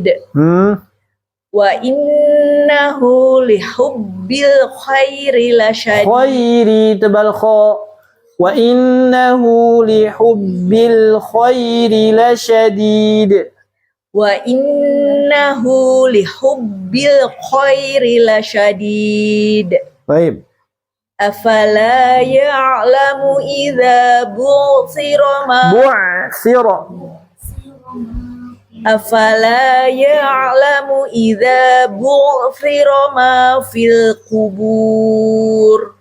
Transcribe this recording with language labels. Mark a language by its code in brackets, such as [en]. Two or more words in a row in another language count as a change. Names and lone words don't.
[ar] وإنه لحب الخير لشديد. [id] Khairi tebal kha. [ar] وإنه لحب الخير لشديد. وإنه لحب الخير لشديد. [id] Baik. [ar] أفلا يعلم إذا بعثر ما أفلا يعلم إذا بعثر ما في القبور.